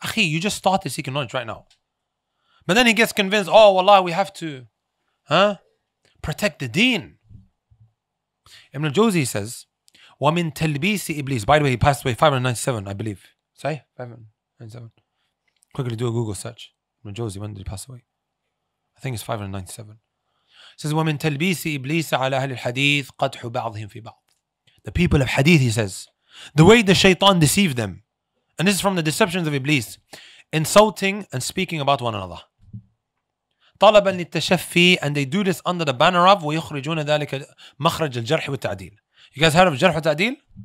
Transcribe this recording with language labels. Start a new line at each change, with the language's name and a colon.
English: Akhi, you just started seeking knowledge right now. But then he gets convinced, oh, wallah, we have to protect the deen. Ibn al-Jawzi says,
Arabic: وَمِن تَلْبِيسِ إِبْلِيسِ.
English: By the way, he passed away 597, I believe. Say, 597. Quickly do a Google search. Ibn al-Jawzi, when did he pass away? I think it's 597. It says,
Arabic: وَمِن تَلْبِيسِ إِبْلِيسَ عَلَى أَهْلِ الْحَدِيثِ قَدْحُ بَعْضِهِمْ فِي بَعْضٍ.
English: The people of hadith, he says, the way the shaitan deceived them, and this is from the deceptions of Iblis, insulting and speaking about one another.
Arabic: طلبا للتشفي,
English: and they do this under the banner of
Arabic: ويخرجون ذلك مخرج الجرح والتعديل.
English: You guys heard of Jarh wa Ta'deel?